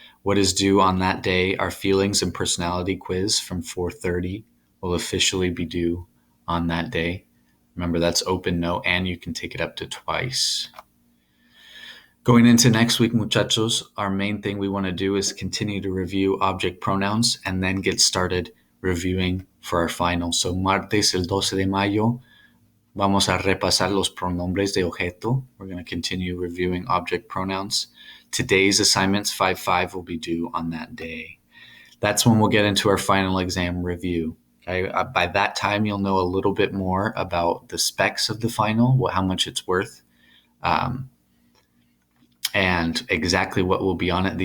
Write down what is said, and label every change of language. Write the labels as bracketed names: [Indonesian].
[English] What is due on that day? Our feelings and personality quiz from 4:30 will officially be due on that day. Remember, that's open note, and you can take it up to twice. Going into next week, muchachos, our main thing we want to do is continue to review object pronouns and then get started reviewing for our final. [Spanish] So martes, el 12 de mayo, vamos a repasar los pronombres de objeto. [English] We're going to continue reviewing object pronouns. Today's assignments, 5-5, will be due on that day. That's when we'll get into our final exam review. Okay? By that time, you'll know a little bit more about the specs of the final, how much it's worth, and exactly what will be on it.